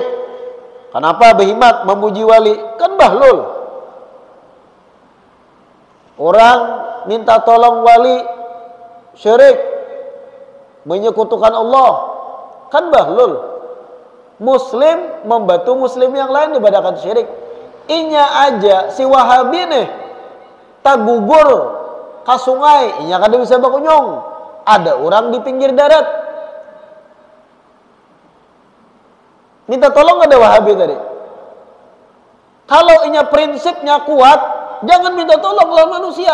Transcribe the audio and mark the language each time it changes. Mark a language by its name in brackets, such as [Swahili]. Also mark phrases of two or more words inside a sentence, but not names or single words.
[Indonesian] Kenapa berhimmat memuji wali? Kan bahlul. Orang minta tolong wali syirik. menyekutukan Allah, kan bahlul. Muslim membantu muslim yang lain ibadahkan syirik. [Banjar] Inya aja si Wahabi nih tak gugur ke sungai, inya kada bisa bakunyong. [Indonesian] Ada orang di pinggir darat minta tolong, ada Wahabi tadi. Kalau inya prinsipnya kuat, jangan minta tolong lawan manusia.